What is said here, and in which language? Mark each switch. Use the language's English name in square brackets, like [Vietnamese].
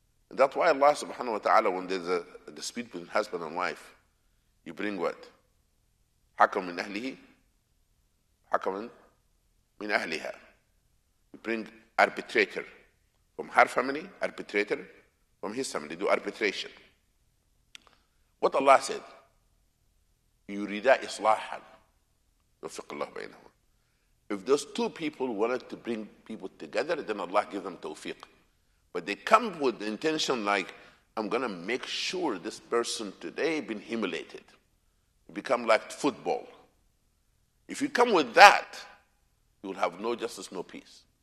[English] And that's why Allah subhanahu wa ta'ala, when there's a dispute between husband and wife, you bring what? [Arabic] حكم من أهله حكم من أهلها. [English] You bring arbitrator from her family, arbitrator from his family, do arbitration. What Allah said, [Arabic] يريدا إصلاحا يوفق الله بينهم. [English] If those two people wanted to bring people together, then Allah give them tawfiq. But they come with the intention like, I'm going to make sure this person today been humiliated. Become like football. If you come with that, you will have no justice, no peace.